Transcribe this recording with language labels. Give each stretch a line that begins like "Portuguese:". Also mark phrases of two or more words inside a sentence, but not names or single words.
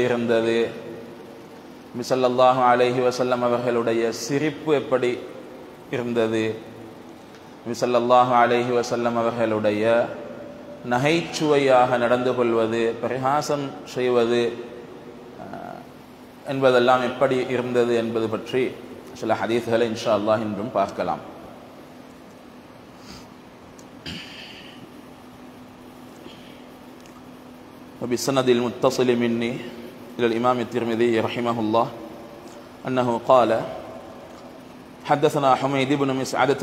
Tamil: இருந்தது, நபி
Arabic: صلى الله عليه وسلم
Tamil: அவர்களுடைய சிரிப்பு எப்படி இருந்தது, நபி
Arabic: صلى الله عليه وسلم
Tamil: அவர்களுடைய நகைச்சுவையாக நடந்து கொள்வது, பரிகாசம் செய்வது என்பதெல்லாம் எப்படி இருந்தது என்பது பற்றி சில ஹதீஸ்களை
Arabic: إن شاء الله
Tamil: இன்றும் பார்க்கலாம்.
Arabic: وبالسند المتصل مني إلى الإمام الترمذي رحمه الله أنه قال حدثنا حميد بن مسعدة